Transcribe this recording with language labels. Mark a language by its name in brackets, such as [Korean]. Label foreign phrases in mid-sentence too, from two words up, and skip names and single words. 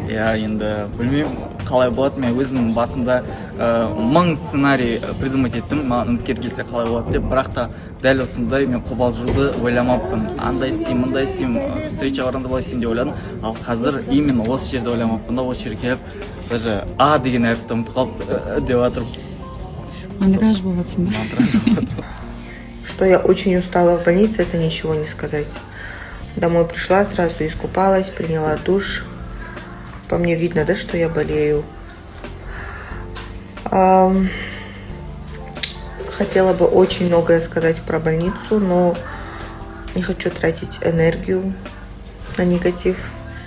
[Kazakh] Иә, енді білмеймін қалай болады. Мен өзімнің басымда 1000 сценарий придумать еттім, маған үміткер келсе қалай болады деп, бірақ та дәл осындай мен қобалжуды ойламаппын. Андай істеймін, мындай істеймін, встреча барғанда былай істеймін деп ойладым. Ал қазір именно осы жерде ойламаппын да, осы жерге келіп, даже А деген әріпті ұмытып қалып деп жатырмын. Мандраж болып жатсың ба? [Russian] Что я очень устала в больнице, это ничего не сказать. Домой пришла, сразу искупалась, приняла душ. По мне видно, да, что я болею. Хотела бы очень многое сказать про больницу, но не хочу тратить энергию на негатив.